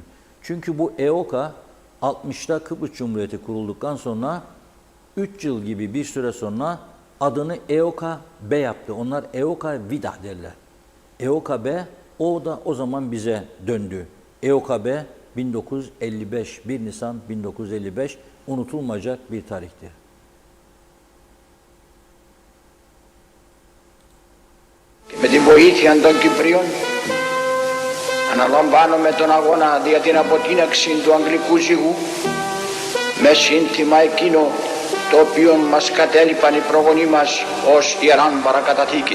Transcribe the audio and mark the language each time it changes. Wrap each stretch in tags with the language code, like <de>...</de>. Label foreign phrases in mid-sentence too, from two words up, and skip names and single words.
<tr>Çünkü bu EOKA 60'ta Kıbrıs Cumhuriyeti kurulduktan sonra 3 yıl gibi bir süre sonra adını EOKA-B yaptı. Onlar EOKA-Vida derler. EOKA-B, o da o zaman bize döndü. EOKA-B 1955, 1 Nisan 1955 unutulmayacak bir tarihtir.</tr> <el>Με την βοήθεια των Κυπρίων αναλαμβάνουμε τον αγώνα για την αποτείναξη του αγγλικού ζυγού με σύνθημα εκείνο το οποίο μας κατέλειπαν οι προγονείς μας ως ιεράν παρακαταθήκη.</el>